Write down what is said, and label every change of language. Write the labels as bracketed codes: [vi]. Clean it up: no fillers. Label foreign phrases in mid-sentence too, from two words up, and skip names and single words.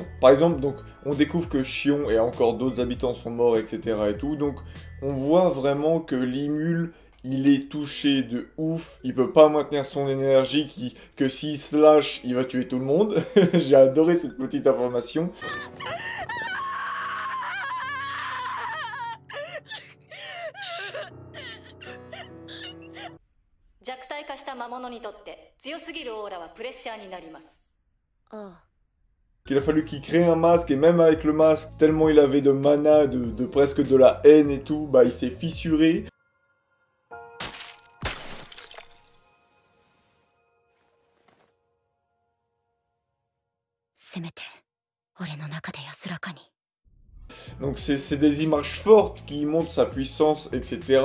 [fr] Par exemple, donc, on découvre que Shion et encore d'autres habitants sont morts, etc. et tout, donc on voit vraiment que Limul, il est touché de ouf, il peut pas maintenir son énergie, que s'il se lâche, il va tuer tout le monde. J'ai adoré cette petite information. [ja] 弱体化した魔物にとって強すぎるオーラはプレッシャーになります。 [fr] Qu'il a fallu qu'il crée un masque, et même avec le masque, tellement il avait de mana, de presque de la haine et tout, bah il s'est fissuré. Donc c'est des images fortes qui montrent sa puissance, etc.